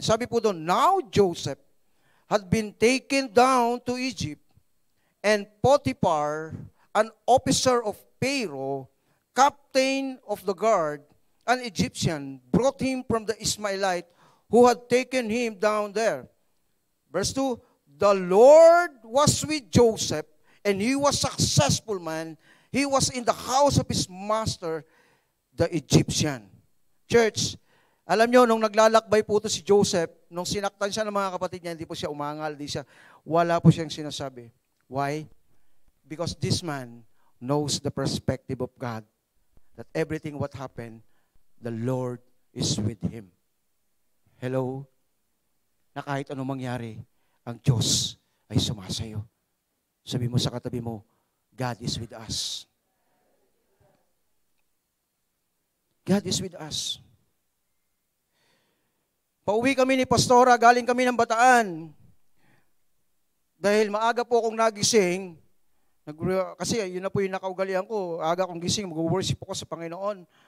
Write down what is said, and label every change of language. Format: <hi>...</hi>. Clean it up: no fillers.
<tl>Sabi po doon,</tl> <en>now Joseph had been taken down to Egypt, and Potiphar, an officer of Pharaoh, captain of the guard, an Egyptian, brought him from the Ismailite who had taken him down there. Verse 2, the Lord was with Joseph, and he was successful man. He was in the house of his master, the Egyptian.</en> <tl>Church, alam nyo, nung naglalakbay po ito si Joseph, nung sinaktan siya ng mga kapatid niya, hindi po siya umangal, wala po siyang sinasabi.</tl> <en>Why? Because this man knows the perspective of God, that everything what happened, the Lord is with him. Hello?</en> <tl>Na kahit anong mangyari, ang Diyos ay sumasayo. Sabi mo sa katabi mo,</tl> <en>God is with us. God is with us.</en> <tl>Pauwi kami ni Pastora, galing kami ng Bataan. Dahil maaga po akong nagising, kasi yun na po yung nakaugalian ko, aga akong gising, mag-worship ako sa Panginoon.</tl>